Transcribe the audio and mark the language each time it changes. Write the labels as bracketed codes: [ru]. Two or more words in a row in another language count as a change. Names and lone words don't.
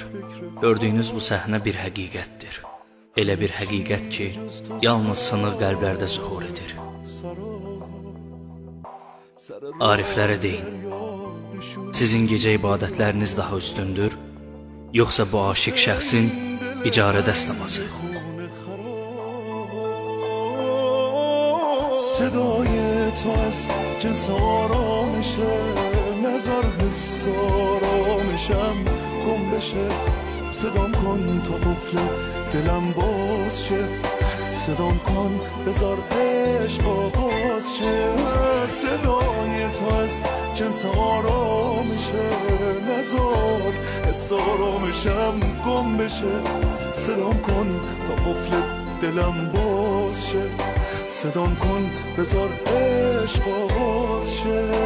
[az] Gördüyünüz bu səhnə bir həqiqətdir. Elə bir həqiqət ki, yalnız sınıq qəlblərdə zuhur edir. Ariflərə deyin, sizin gecə ibadətləriniz daha üstündür, yoxsa bu aşiq şəxsin icarə dəst namazı? [fa] صدای تو از جنس آرامشه نظر حس آرامشم گم بشه صدام کن تا قفل دلم باز شه صدام کن بذار عشق آغاز شه صدای تو از جنس آرامشه نظر حس آرامشم گم بشه صدام کن تا قفل دلم باز شه صدام کن بذار عشق آغاز شه